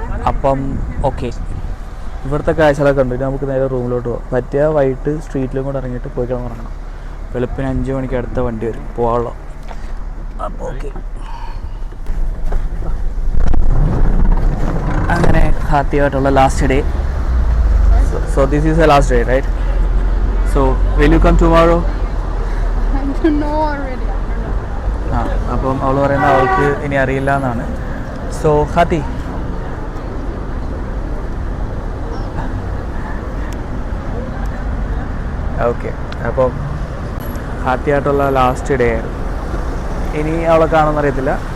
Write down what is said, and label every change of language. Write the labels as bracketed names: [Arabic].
[Malayalam] അപ്പം ഓക്കെ, ഇവിടുത്തെ കാഴ്ചകളൊക്കെ ഉണ്ട്. നമുക്ക് നേരെ റൂമിലോട്ട് പോകാം. പറ്റിയ വൈകിട്ട് സ്ട്രീറ്റിലും കൂടെ ഇറങ്ങിയിട്ട് പോയി കിടന്നിറങ്ങണം. വെളുപ്പിന് 5 മണിക്ക് അടുത്ത വണ്ടി വരും പോകാനുള്ള. അപ്പോൾ ഓക്കെ, അങ്ങനെ ഹാപ്പിയായിട്ടുള്ള last day. [English] So this is the last day, right? So will you come tomorrow? I don't know already. [Malayalam] അപ്പം അവൾ പറയുന്നത് അവൾക്ക് ഇനി അറിയില്ല എന്നാണ്. So Haathi, okay. അപ്പം ഹാപ്പിയായിട്ടുള്ള ലാസ്റ്റ് ഡേ ആയിരുന്നു. ഇനി അവളെ കാണുമെന്ന് അറിയത്തില്ല.